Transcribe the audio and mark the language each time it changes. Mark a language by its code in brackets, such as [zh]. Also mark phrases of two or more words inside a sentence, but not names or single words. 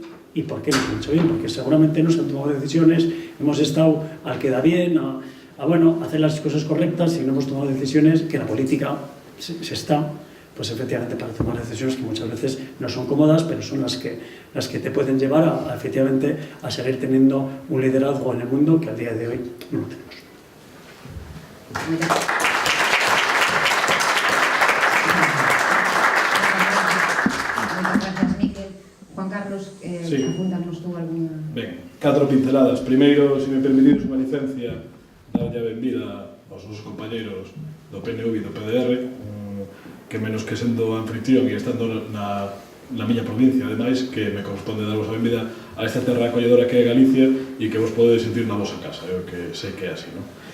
[es] ¿Y por qué no se han hecho bien? Porque seguramente no se han tomado decisiones, hemos estado al que da bien, a hacer las cosas correctas y no hemos tomado decisiones que la política se está, pues efectivamente para tomar decisiones que muchas veces no son cómodas, pero son las que te pueden llevar efectivamente a seguir teniendo un liderazgo en el mundo que al día de hoy no lo tenemos. Juan Carlos, sí. apúntanos tú alguna... [gl] Ben, 4 pinceladas. Primeiro, se me permitides unha licencia, darlle a benvida aos nosos compañeros do PNV e do PDR, que menos que sendo anfitrión e estando na miña provincia, ademais, que me corresponde darvos a benvida a esta terra acolledora que é Galicia e que vos podedes sentir na vosa casa, eu que sei que é así, non?